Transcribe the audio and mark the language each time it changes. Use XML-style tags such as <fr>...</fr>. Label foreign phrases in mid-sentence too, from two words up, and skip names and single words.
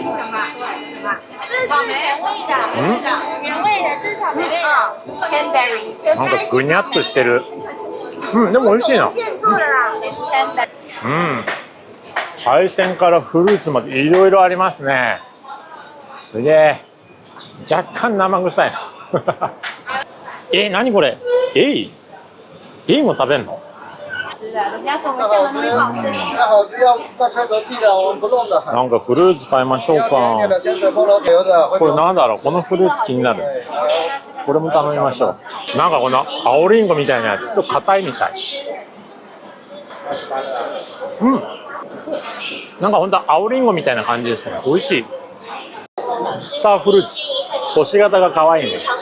<ja>なんかぐにゃっとしてる。でも美味しいな。海鮮からフルーツまでいろいろありますね。すげえ。若干生臭いな。何これ？エイも食べんの？</ja> <zh>是的，人家说我们厦门东西不好吃。那好吃要到催熟剂的，我们不弄的。</zh> <ja>なんかフルーツ買いましょうか。</ja> <zh>咸水菠萝油的。</zh> <ja>これなんだろう？このフルーツ気になる。これも頼みましょう。なんかこの青リンゴみたいなやつちょっと硬いみたい。なんかほんと青リンゴみたいな感じですね。美味しい。スターフルーツ。星型が可愛いね。</ja>